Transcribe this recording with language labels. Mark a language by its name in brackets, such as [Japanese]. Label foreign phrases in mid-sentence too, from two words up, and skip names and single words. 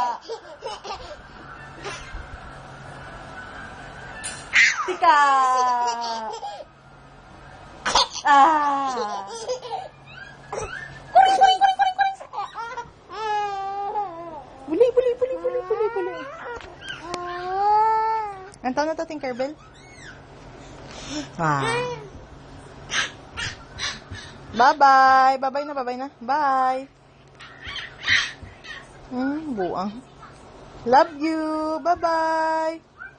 [Filipino] Tika. Buli. Ang taon na to, Tinkerbell? [English] Bye-bye. Bye-bye na. Bye. Buang. Love you. Bye-bye.